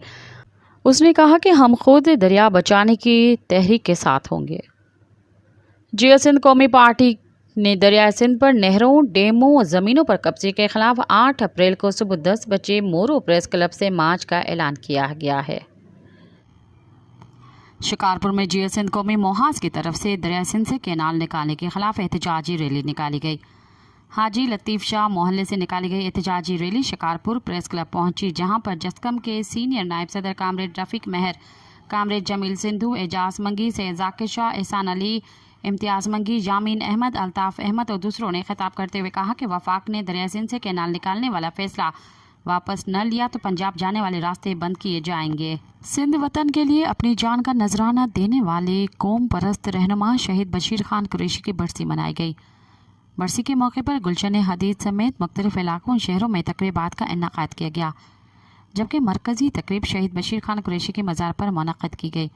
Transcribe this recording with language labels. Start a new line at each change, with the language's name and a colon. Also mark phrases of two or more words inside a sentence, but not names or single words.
Urdu: اس نے کہا کہ ہم خود دریا بچانے کی تحریک کے ساتھ ہوں گے. جے سندھ قومی پارٹی نے دریا سندھ پر نہروں، ڈیموں اور زمینوں پر قبضے کے خلاف 8 اپریل کو صبح 10 بجے مورو پریس کلب سے مارچ کا اعلان کیا گیا ہے. شکارپور میں جے سندھ قومی محاذ کی طرف سے دریا سندھ سے کینال نکالنے کے خلاف احتجاجی ریلی نکالی گئی. حاجی لطیف شاہ محلے سے نکالی گئی احتجاجی ریلی شکارپور پریس کلب پہنچی، جہاں پر جسقم کے سینیئر نائب صدر کامریڈ رفیق مہر، کامریڈ جمیل سندھو، اعجاز منگی، سید ذاکر شاہ، احسان علی، امتیاز منگی، ضامن احمد، الطاف احمد اور دوسروں نے خطاب کرتے ہوئے کہا کہ وفاق نے دریا سندھ سے کینال نکالنے والا فیصلہ واپس نہ لیا تو پنجاب جانے والے راستے بند کیے جائیں گے. سندھ وطن کے لیے اپنی جان کا نذرانہ دینے والے قوم پرست رہنما شہید بشیر خان قریشی کی برسی منائی گئی. برسی کے موقع پر گلشن حدید سمیت مختلف علاقوں اور شہروں میں تقریبات کا انعقاد کیا گیا، جبکہ مرکزی تقریب شہید بشیر خان قریشی کے مزار پر منعقد کی گئی.